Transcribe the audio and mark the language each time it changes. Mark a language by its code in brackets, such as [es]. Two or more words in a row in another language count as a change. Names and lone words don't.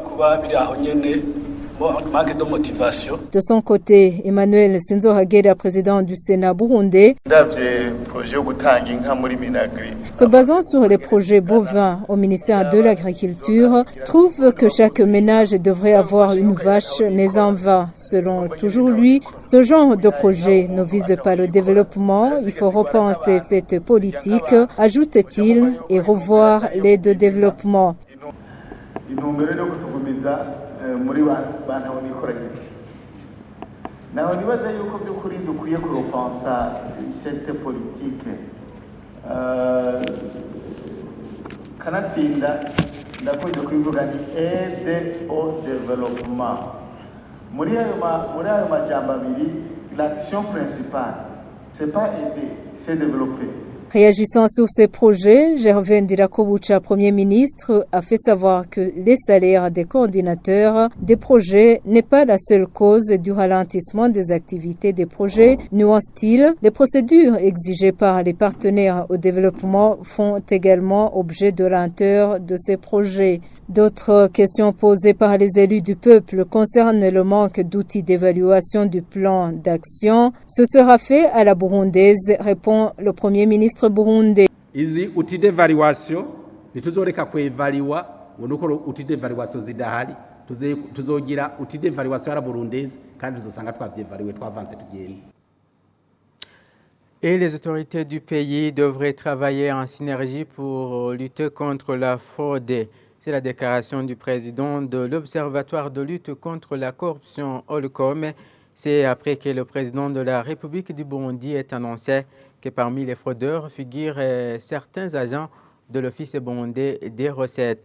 [fr] De son côté, Emmanuel Sinzohagera, président du Sénat burundais, se basant sur les projets bovins au ministère de l'Agriculture, trouve que chaque ménage devrait avoir une vache née en vain. Selon toujours lui, ce genre de projet ne vise pas le développement. Il faut repenser cette politique, ajoute-t-il, et revoir l'aide de développement. [rn] muri bantu nikoranye naho nibaza yuko by'ukuri dukwiye kuropansa [fr] cette politique [rn] kanatsinda ndakunze kubivuga ni [fr] aide au développement [rn] muri ayo majambo abiri [fr] l'action principale c'est pas aider c'est développer. Réagissant sur ces projets, Gervais Ndirakobucha, Premier ministre, a fait savoir que les salaires des coordinateurs des projets n'est pas la seule cause du ralentissement des activités des projets. Nuance-t-il, les procédures exigées par les partenaires au développement font également objet de lenteur de ces projets. D'autres questions posées par les élus du peuple concernent le manque d'outils d'évaluation du plan d'action. Ce sera fait à la burundaise, répond le Premier ministre burundais. [rn] Izi [fr] outils d'évaluation [rn] nituzoreka kwevaluwa nuko [fr] outils d'évaluation [rn] zidahari tuzogira [fr] outils d'évaluation à la burundaise [rn] kandi tuzosanga twavyevaluwe twavanze tugenda. [fr] Et les autorités du pays devraient travailler en synergie pour lutter contre la fraude. C'est la déclaration du président de l'Observatoire de lutte contre la corruption Holcom. C'est après que le président de la République du Burundi ait annoncé que parmi les fraudeurs figurent certains agents de l'Office burundais des recettes.